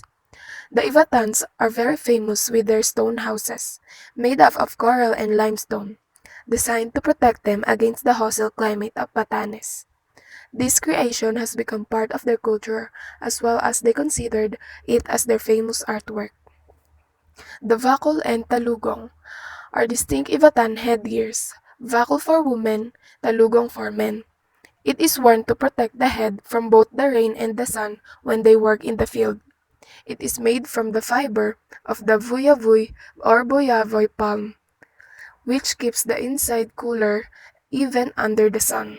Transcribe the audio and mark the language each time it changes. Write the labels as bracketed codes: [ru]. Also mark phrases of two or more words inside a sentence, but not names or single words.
[en] The Ivatans are very famous with their stone houses, made up of coral and limestone, designed to protect them against the hostile climate of Batanes. This creation has become part of their culture as well as they considered it as their famous artwork. The vakul and talugong are distinct Ivatan headgears, vakul for women, talugong for men. It is worn to protect the head from both the rain and the sun when they work in the field. It is made from the fiber of the vuyavuy or boyavoy palm, which keeps the inside cooler even under the sun.